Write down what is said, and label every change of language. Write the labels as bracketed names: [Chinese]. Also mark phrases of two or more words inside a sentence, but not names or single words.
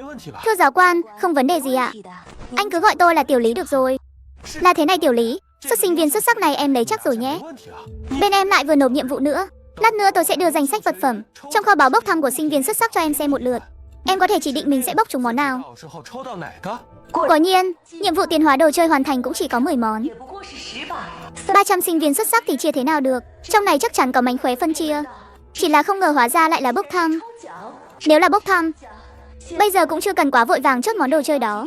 [Vietnamese] Thưa giáo quan, không vấn đề gì ạ. Anh cứ gọi tôi là Tiểu Lý được rồi. Là thế này Tiểu Lý, xuất sinh viên xuất sắc này em lấy chắc rồi nhé. Bên em lại vừa nộp nhiệm vụ nữa. Lát nữa tôi sẽ đưa danh sách vật phẩm trong kho báu bốc thăm của sinh viên xuất sắc cho em xem một lượt. Em có thể chỉ định mình sẽ bốc trúng món nào. [Chinese] 到时候抽到哪个？ [Vietnamese] Quả nhiên, nhiệm vụ tiến hóa đồ chơi hoàn thành cũng chỉ có 10 món. 300 sinh viên xuất sắc thì chia thế nào được? Trong này chắc chắn có mánh khóe phân chia. Chỉ là không ngờ hóa ra lại là bốc thăm. Nếu là bốc thăm, bây giờ cũng chưa cần quá vội vàng chốt món đồ chơi đó.